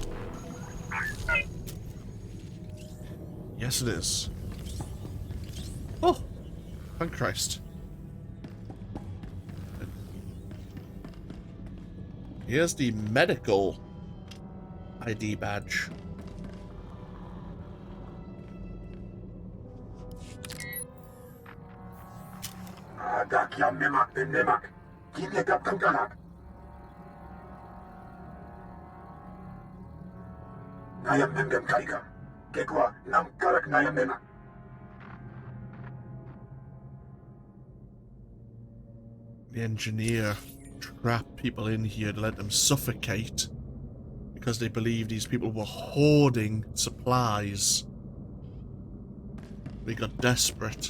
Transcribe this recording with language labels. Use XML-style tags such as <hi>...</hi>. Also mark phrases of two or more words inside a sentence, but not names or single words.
<en>Yes, it is. Oh! Thank Christ. Here's the medical ID badge. Ada kia memak den nemak. Kini tap kankanak. Nayam memem kaiga. Kekwa nam karak nayam memak. The engineer trapped people in here to let them suffocate because they believed these people were hoarding supplies. They got desperate.</en>